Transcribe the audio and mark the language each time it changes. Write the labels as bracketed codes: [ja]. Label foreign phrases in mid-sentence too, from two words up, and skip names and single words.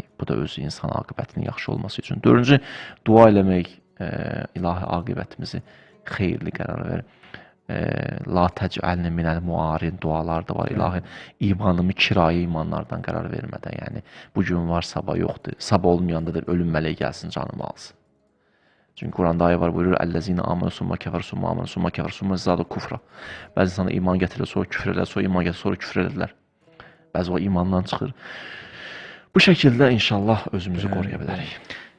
[az] Bu da özü insan aqibətinin yaxşı olması üçün. Dördüncü, dua eləmək, ilahi aqibətimizi xeyirli qərar verir. [ar] لا تجعلني من المعارين [az] dualar da var. İlahi, imanımı kirayə imanlardan qərar vermədən, yəni bu gün var, sabah yoxdur. Sabah olmayanda da ölüm mələyi gəlsin, canımı alsın. Çünki Quranda ayə var, buyurur, [ar] الذين آمنوا ثم كفروا ثم آمنوا ثم كفروا ثم ازدادوا كفرا. [az] Bəzi insana iman gətirir, sonra küfr edirlər, sonra iman gətirir, sonra küfr edirlər. Bəzi o imandan çıxır. Bu şəkildə inşallah özümüzü qoruya bilərik.